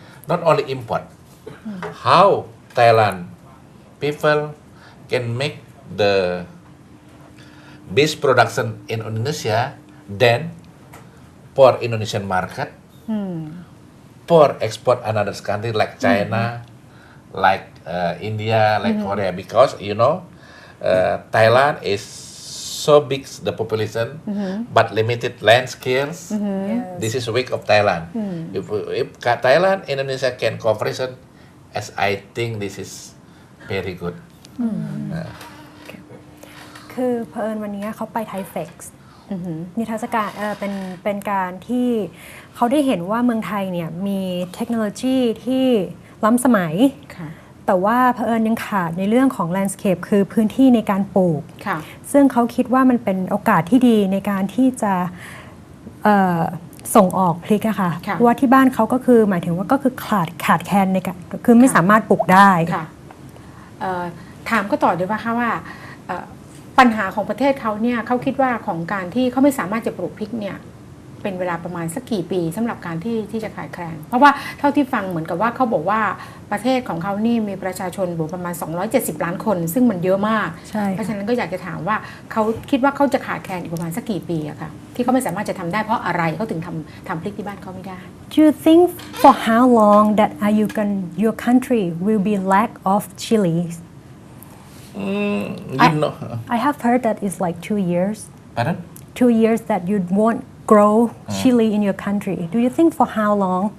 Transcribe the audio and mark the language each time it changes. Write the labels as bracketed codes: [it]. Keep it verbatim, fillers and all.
[en] Not only import, how Thailand people can make the base production in Indonesia, then for Indonesian market, for export another country like China, like uh, India, like Korea, because you know uh, Thailand is so big the population, but limited land skills. This is weak of Thailand. If, if Ka- Thailand, Indonesia can cooperation, as I think this is very good. [th] คือเพิ่นวันนี้เขาไปไทเฟกซ์นิทรรศการเอ่อเป็นเป็นการที่เขาได้เห็นว่าเมืองไทยเนี่ยมีเทคโนโลยีที่ล้ำสมัย ค่ะ แต่ว่าเผอิญยังขาดในเรื่องของแลนด์สเคปคือพื้นที่ในการปลูก ค่ะ ซึ่งเขาคิดว่ามันเป็นโอกาสที่ดีในการที่จะเอ่อส่งออกพริกอะค่ะ ค่ะ เพราะว่าที่บ้านเขาก็คือหมายถึงว่าก็คือขาดขาดแคลนในการคือไม่สามารถปลูกได้ ค่ะเอ่อถามก็ต่อด้วยว่าคะว่าเอ่อปัญหาของประเทศเขาเนี่ยเขาคิดว่าของการที่เขาไม่สามารถจะปลูกพริกเนี่ยเป็นเวลาประมาณสักกี่ปีสำหรับการที่ที่จะขายแคลนเพราะว่าเท่าที่ฟังเหมือนกับว่าเขาบอกว่าประเทศของเขานี่มีประชาชนบวกประมาณสองร้อยเจ็ดสิบล้านคน ซึ่งมันเยอะมาก ใช่ เพราะ ค่ะ ฉะนั้นก็อยากจะถามว่าเขาคิดว่าเขาจะขาดแคลนอีกประมาณสักกี่ปีอะคะที่เขาไม่สามารถจะทำได้เพราะอะไรเขาถึงทำทำพริกที่บ้านเขาไม่ได้ [en] Do you think for how long that are you can your country will be lack of chilies? Mm, you I- know, I have heard that it's like two years. pardon? Two years that you won't grow chili in your country. Do you think for how long?